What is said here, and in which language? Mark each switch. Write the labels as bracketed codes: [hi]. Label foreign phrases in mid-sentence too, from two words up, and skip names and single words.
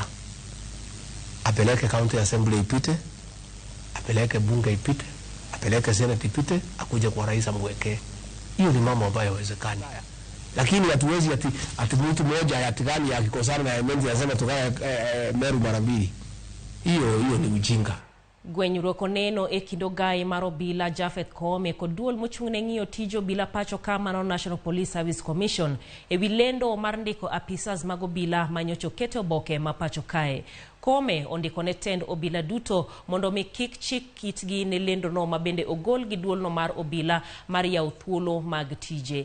[sw] Apeleke [en] county assembly [sw] ipite, apeleke bunge ipite, apeleke senate ipite, akuje kwa rais amwekee. Hiyo ni mambo ambayo yawezekani. Lakini hatuwezi ati mtu mmoja yatigani akikosana na emenzi anasema tukaya Meru mara 2. Hiyo ni ujinga. [luo] Gwenyruok oneno e kido gai mar obila Japheth Koome kod duol mochung'ne ng'iyo tijo bila pacho kamano National Police Service Commission ewi lendo mar ndiko apisas mag obila manyocho kete oboke ma pacho kae. Koome ondiko ne tend obila duto mondo mi kik chik kitgi ne lendo no mabende ogol gi duol no mar obila mar yaw thuolo mag tije.